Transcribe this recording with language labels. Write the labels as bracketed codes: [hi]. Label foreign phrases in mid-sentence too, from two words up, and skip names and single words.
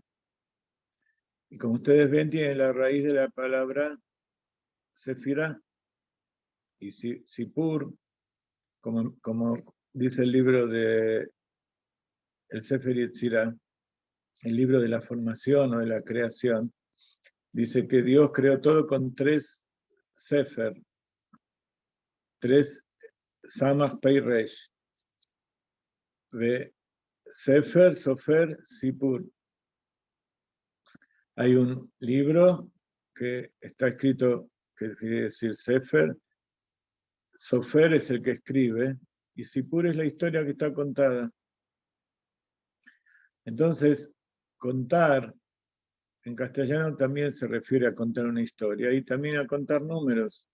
[es] Y como ustedes ven, tiene la raíz de la palabra sefirá. Y sipur, como dice el libro de el Sefer Yetzirah, el libro de la formación o de la creación, dice que Dios creó todo con 3 sefer, 3 [he] samach pei resh, [es] de [he] sefer, sofer, sipur. [es] Hay un libro que está escrito, que quiere decir sefer, sofer es el que escribe, y sipur es la historia que está contada. Entonces, contar en castellano también se refiere a contar una historia y también a contar números.